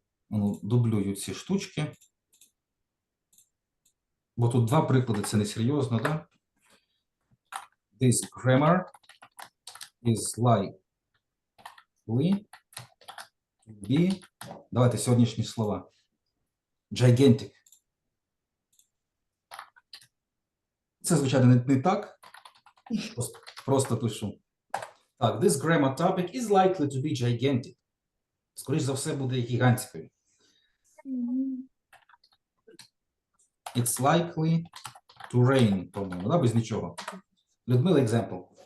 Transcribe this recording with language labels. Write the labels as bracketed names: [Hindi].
[Ukrainian] Ну, дублюю ці штучки. Бо тут два приклади, це несерйозно, да? [English] This grammar is likely to be, [Ukrainian] давайте сьогоднішні слова. [English] Gigantic. [Ukrainian] Це, звичайно, не так. Просто пишу. Так, [English] this grammar topic is likely to be gigantic. [Ukrainian] Скоріше за все, буде гігантською. Мгм. [English] It's likely to rain, [Ukrainian] по-моєму, да, без нічого. Людмила, example.